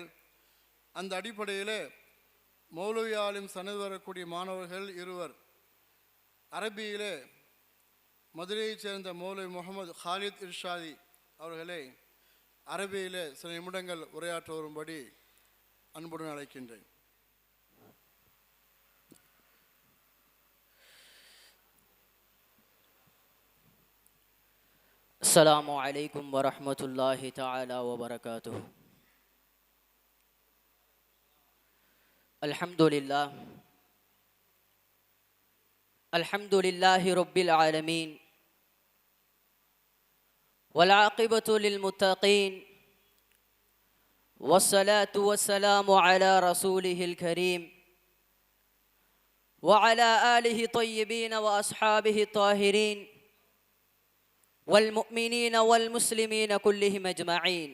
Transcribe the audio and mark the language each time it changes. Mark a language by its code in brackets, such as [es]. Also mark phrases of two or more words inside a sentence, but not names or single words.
[ta] அந்த அடிப்படையில் மௌலவி ஆலிம் சனது வரக்கூடிய மாணவர்கள் இருவர் அரபியிலே மதுரையைச் சேர்ந்த மௌலவி முகமது ஹாலித் இர்ஷாதி அவர்களை அரபியிலே சில நிமிடங்கள் உரையாற்ற வரும்படி அன்புடன் அழைக்கின்றேன். [ar] السلام عليكم ورحمة الله تعالى وبركاته. الحمد لله رب العالمين، والعاقبة للمتقين، والصلاة والسلام على رسوله الكريم وعلى آله طيبين وأصحابه الطاهرين والمؤمنين والمسلمين كلهم أجمعين.